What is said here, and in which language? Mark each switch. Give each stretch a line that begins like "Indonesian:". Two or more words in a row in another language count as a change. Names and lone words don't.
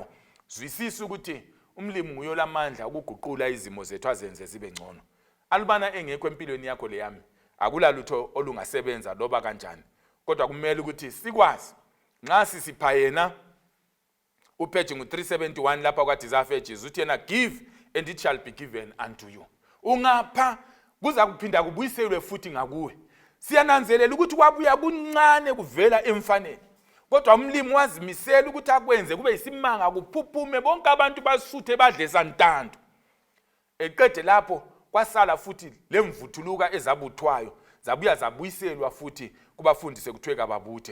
North Ndebele: Zwisisa ukuthi umlimi nguye olamandla ukuguqula izimo zethu azenze zibe ngcono. Alubana engekho empilweni yakho leyami, akula lutho olungasebenza loba kanjani, kodwa kumele ukuthi sikwazi nxa sisipha yena upage ngu371 lapha kwa Desire of Ages uthi yena
English: give and it shall be given unto you.
North Ndebele: Ungapha kuza kuphinda kubuyiselwe futhi ngakuwe. Siyananzelela ukuthi kwabuya kuncane kuvela emfaneni, kodwa umlimi wazimisela ukuthi akwenze kube isimanga kuphuphume bonke abantu basuthe badle santanto. Eqede lapho kwasala futhi lemvuthuluka ezabuthwayo zabuya zabuyiselwa futhi kubafundise kuthiwe kababuthe.